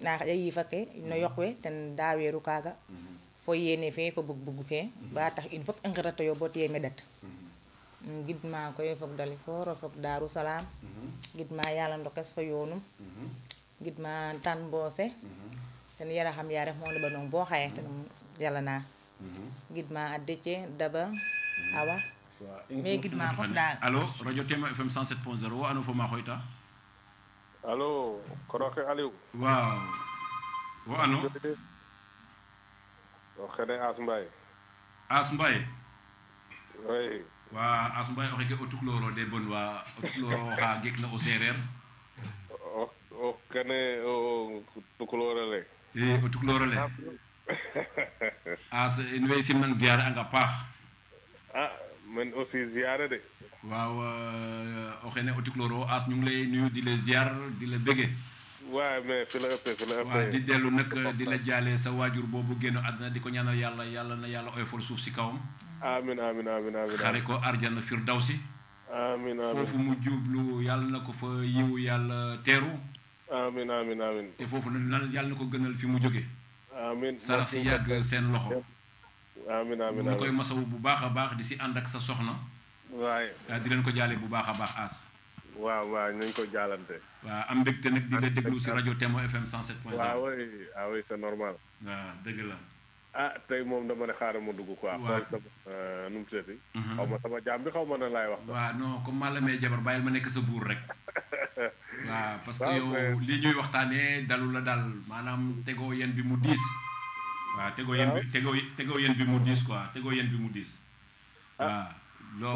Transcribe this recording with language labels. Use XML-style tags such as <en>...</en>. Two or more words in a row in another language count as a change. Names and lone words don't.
<srr>na xaƴa yifa ke no yoq we ten daweeru kaaga fo yene fe fo bug fe ba tax in fop i ngiratoyo bo tiye meɗat gidma koy fog Dalifort o fog Darou Salam gidma yala ndokes fo yoonum gidma tan mboose ten yara xam ya ref mo neɓanong bo xaye ten jalana gidma a Déthié Daba Awa mais gidma fop daal alo radio Tema FM 107.0 wo ano fo ma xoyta alo koroxe Aliou waaw wo ano o xene As Mbaye As Mbaye oui wa As Mbaye o xeke o tukloro de bon wa o tukloro xa geek na o sereer o kene o tukulorole o tuklorole As in way simnang ziare anga paax men aussi ziare de waaw o xene o tukloro</srr> <wo>As ñu ngi lay nuyu di la ziar di la bége waaw mais fi la ëppee waaw di dellu nag di la jaale sa waajur boobu génn àdduna di ko ñaanal yàlla na yàlla oyofal suuf si kawam amin xare ko arjana firdawsi amin foofu mu jublu yàlla na ko fa yiw yàlla teeru amin te foofu na yàlla na ko gënal fi mu jóge amin sarax si yàgg seen loxo amin ñu koy masawu bu baax a baax di si ànd ak sa soxna waaye di leen ko jaale bu baax a baax As waaw nañ ko jaalante waaw am mbégte nag di la déglu si rajo Témo FM 107.0</wo> <fr>waaw oui c'est normal</fr> <wo>waaw dëgg la tey moom dama ne xaaral ma dugg quoi xool sama nu mu tuddati xaw ma sama jaam bi xaw ma na laay wax waaw</wo> <fr>non comme</fr> <wo>maa la may jabar bàyyil ma nekk sa buur rek waaw</wo> <fr>parce que</fr> <wo>yow li ñuy waxtaanee dalu la dal maanaam tegoo yen bi mu diis waaw tegoo yen bi mu diis quoi tegoo yen bi mu diis waaw donc</wo>